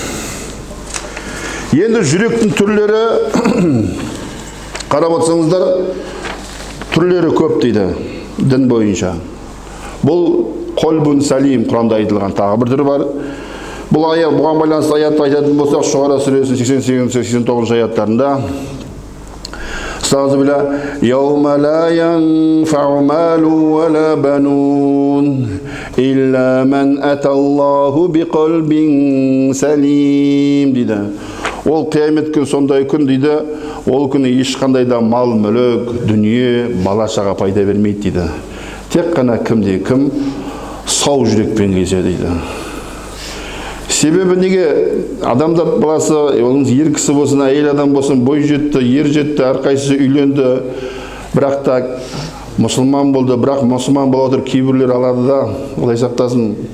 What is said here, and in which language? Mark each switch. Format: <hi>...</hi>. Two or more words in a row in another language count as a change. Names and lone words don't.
<kk>Енді жүректің түрлері, қарап отырсаңыздар, түрлері көп дейді дін бойынша. Бұл</kk> <ar>قلب سليم</ar> <kk>Құранда айтылған тағы бір түрі бар. Бұған байланысты аятты айтатын болсақ, Шуара сүресінің 88-89 аяттарында Estağfirullah.</kk> <ar>يَوْمَ لَا يَنْفَعُ مَالٌ وَلَا بَنُونَ إِلَّا مَنْ أَتَى اللَّهُ بِقَلْبٍ سَلِيمٍ дейді.</ar> <kk>Ол қиямет күн сондай күн дейді, ол күні ешқандай да мал, мүлік, дүние, бала-шаға пайда бермейді дейді. Тек қана кімде кім сау жүрекпен келсе дейді. Себебі неге? Адамзат баласы, олыңыз ер кісі болсын, әйел адам болсын, бой жетті, ер жетті, әрқайсысы үйленді, бірақ та мұсылман болды, бірақ мұсылман бола отыр кейбірлер алады да, олай сақтасын,</kk>